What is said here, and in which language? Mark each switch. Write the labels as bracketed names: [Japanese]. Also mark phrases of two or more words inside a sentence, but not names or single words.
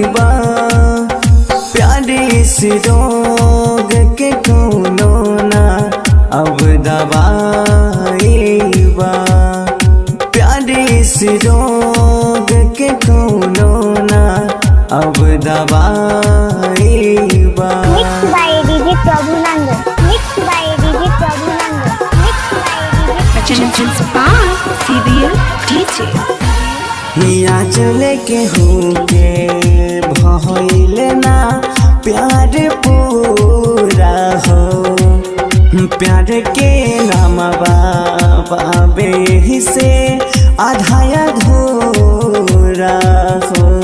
[Bhojpuri] बा, प्यारी सी रोग के कौनो ना अब दवाई बा, प्यारी सी रोग के कौनो ना अब दवाई बा। [English] Mixed by DJ Prabhunanda. Mixed by DJ Prabhunanda. Mixed by Productions by CBL DJ. [Bhojpuri] हिया चले के होके भइले ना प्यार पूरा हो, प्यार के नाम बाबे ही से आधा अधूरा हो।